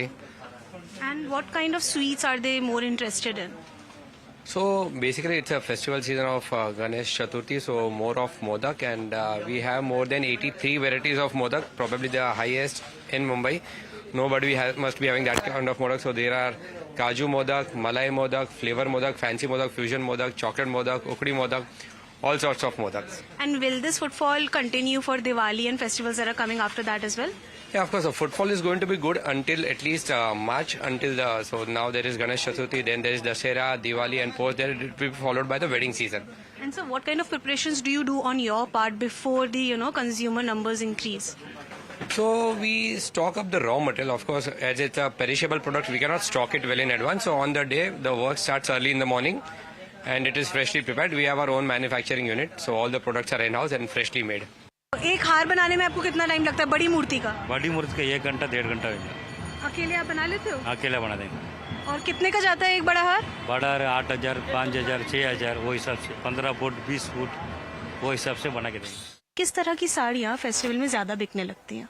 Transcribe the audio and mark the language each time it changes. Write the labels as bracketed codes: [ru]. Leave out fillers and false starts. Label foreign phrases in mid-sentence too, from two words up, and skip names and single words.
[en] And what kind of sweets are they more interested in? So basically it's a festival season of Ganesh Chaturthi, so more of modak, and we have more than 83 varieties of modak, probably the highest in Mumbai. Nobody must be having that kind of modak. So there are Kaju modak, Malai modak, flavor modak, fancy modak, fusion modak, chocolate modak, ukdi modak, all sorts of modaks. And will this footfall continue for Diwali and festivals that are coming after that as well? Yeah, of course, the footfall is going to be good until at least March, so now there is Ganesh Chaturthi, then there is Dussehra, Diwali, and post there it will be followed by the wedding season. And so what kind of preparations do you do on your part before the consumer numbers increase? So we stock up the raw material, of course, as it's a perishable product, we cannot stock it well in advance. So on the day, the work starts early in the morning and it is freshly prepared. We have our own manufacturing unit, so all the products are in-house and freshly made. [hi] एक हार बनाने में आपको कितना टाइम लगता है बड़ी मूर्ति का? बड़ी मूर्ति का 1 घंटा 1.5 घंटा लगता है। अकेले आप बना लेते हो? अकेला बना देंगे। और कितने का जाता है एक बड़ा हार? बड़ा 8,000, 5,000, 6,000 वो हिसाब से 15 फुट 20 फुट वो हिसाब से बना के देंगे। किस तरह की साड़ियाँ फेस्टिवल में ज्यादा बिकने लगती हैं?